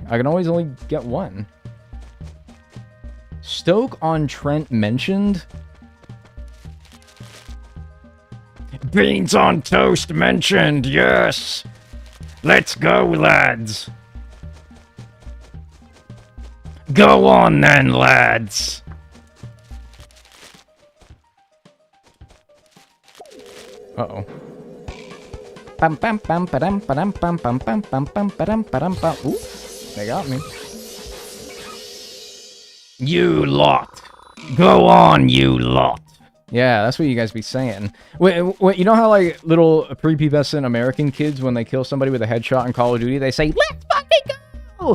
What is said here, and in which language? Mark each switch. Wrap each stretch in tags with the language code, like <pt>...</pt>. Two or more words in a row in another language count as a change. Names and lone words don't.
<en>I can always only get one. Stoke-on-Trent mentioned? Beans on toast mentioned, yes! Let's go, lads! Go on then, lads! Uh-oh. Bam bam bam ba-dam ba-dam bam bam bam bam bam ba-dam ba-dam bam. Ooh, they got me. You lot! Go on, you lot! Yeah, that's what you guys be saying. Wait, you know how, like, little prepubescent American kids, when they kill somebody with a headshot in Call of Duty, they say, "Let's fucking go!"</en>